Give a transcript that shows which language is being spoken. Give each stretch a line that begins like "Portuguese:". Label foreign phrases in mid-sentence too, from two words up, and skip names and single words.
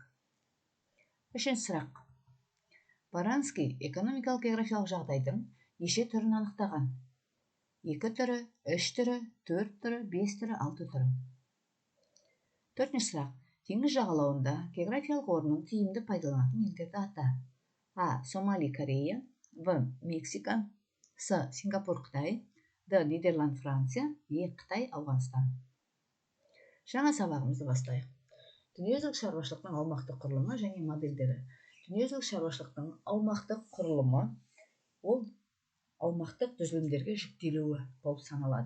Kazakh: Үшінші сұрақ: Баранский экономикалық географиялық жағдайдың неше түрін анықтаған? 2 түрі, 3 түрі, 4 түрі, 5 түрі, 6 түрі. Төртінші сұрақ: теңіз жағалауында географиялық орнын тиімді пайдаланатын елдерді ата. А. Сомали, Корея. В. Мексика. С. Сингапур, Қытай. Д. Нидерланд, Франция. Е. Қытай, Ауғанстан. Жаңа сабағымызды бастайық. Дүниежүзілік шаруашылықтың аумақтық құрылымы және модельдері. Дүниежүзілік шаруашылықтың аумақтық құрылымы ол аумақтық түзілімдерге жіктелуі болып саналады.